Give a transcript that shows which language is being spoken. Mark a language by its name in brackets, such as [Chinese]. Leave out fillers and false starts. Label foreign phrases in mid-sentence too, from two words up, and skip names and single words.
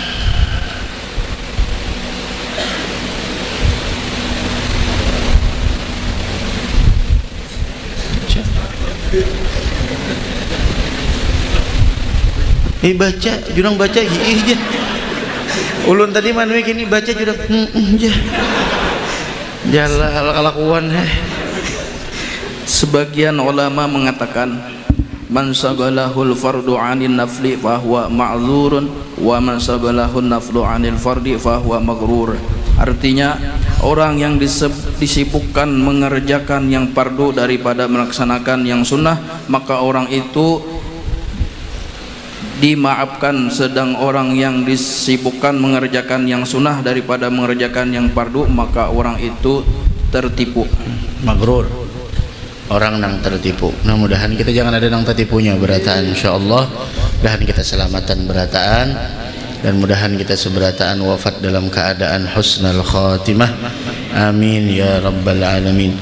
[Banjar] Baca, jurang baca aja. Ulun tadi manuwe gini baca jurang aja. Jala kelakuan. [Indonesian] Sebagian ulama mengatakan [Arabic] من شغله الفرض عن النفل فهو معذور ومن شغله النفل عن الفرض فهو مغرور. [Indonesian] Artinya orang yang disibukkan mengerjakan yang fardu daripada melaksanakan yang sunnah, maka orang itu dimaafkan, sedang orang yang disibukkan mengerjakan yang sunnah daripada mengerjakan yang fardu, maka orang itu tertipu. [Banjar] Maghrur, orang nang tertipu. Nah, mudahan kita jangan ada nang tertipunya berataan insyaallah. Mudahan kita selamatan berataan, dan mudahan kita seberataan wafat dalam keadaan husnul khatimah. [Arabic] آمين يا رب العالمين.